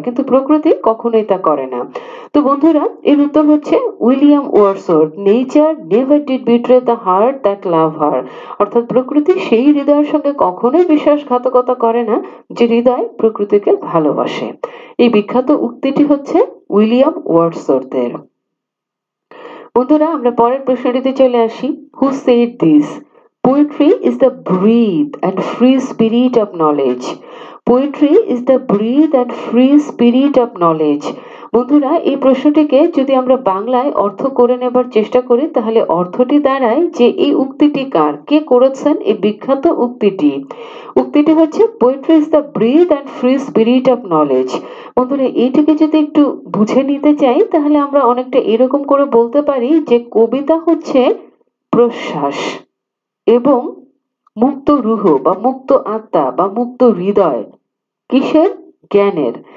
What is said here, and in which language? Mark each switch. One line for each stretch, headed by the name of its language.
Bangla: কিন্তু প্রকৃতি কখনোই তা করে না। তো বন্ধুরা এর উত্তর হচ্ছে William Wordsworth,
English: Nature never did betray the heart that love her.
Bangla: অর্থাৎ প্রকৃতি সেই হৃদয়ের সঙ্গে কখনোই বিশ্বাসঘাতকতা করে না যে হৃদয় প্রকৃতিকে ভালোবাসে। এই বিখ্যাত উক্তিটি হচ্ছে উইলিয়াম ওয়ার্ডসওয়ার্থের। বন্ধুরা আমরা পরের প্রশ্নটিতে চলে আসি।
English: Who said this? Poetry is the breathe and free spirit of knowledge. Poetry is the breathe and free spirit of knowledge.
Bangla: বন্ধুরা এই প্রশ্নটিকে যদি আমরা বাংলায় অর্থ করে নেবার চেষ্টা করি তাহলে অর্থটি দাঁড়ায় যে এই উক্তিটি কার, কে করেছেন এই বিখ্যাত উক্তিটি। উক্তিটি হচ্ছে
English: Poetry is the breathe and free spirit of knowledge.
Bangla: বন্ধুরা এইটিকে যদি একটু বুঝে নিতে চাই তাহলে আমরা অনেকটা এরকম করে বলতে পারি যে কবিতা হচ্ছে প্রশ্বাস এবং মুক্ত রুহ বা মুক্ত আত্মা বা মুক্ত হৃদয়। কিসের? জ্ঞানের।